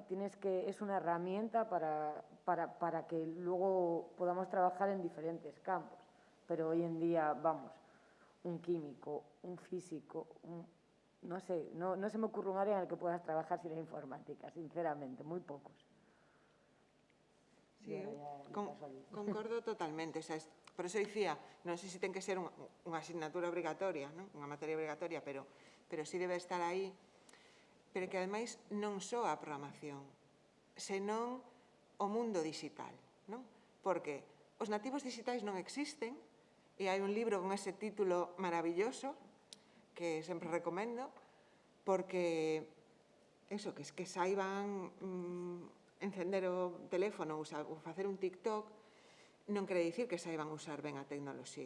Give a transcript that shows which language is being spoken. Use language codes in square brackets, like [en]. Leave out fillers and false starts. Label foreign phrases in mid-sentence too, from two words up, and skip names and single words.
[es] Es una herramienta para que luego podamos trabajar en diferentes campos. Pero hoy en día, vamos, un químico, un físico, no sé, no se me ocurre un área en el que puedas trabajar sin la informática, sinceramente, muy pocos. Sí, [gl] concordo totalmente. [es] O sea, [gl] por eso dicía, non sei se ten que ser unha asignatura obrigatoria, non? Unha materia obrigatoria, pero sí debe estar aí, pero que ademais non só a programación, senón o mundo digital, non? Porque os nativos digitais non existen, e hai un libro con ese título maravilloso que sempre recomendo, porque eso, que saiban encender o teléfono ou facer un TikTok non quere dicir que saiban usar ben a tecnoloxía.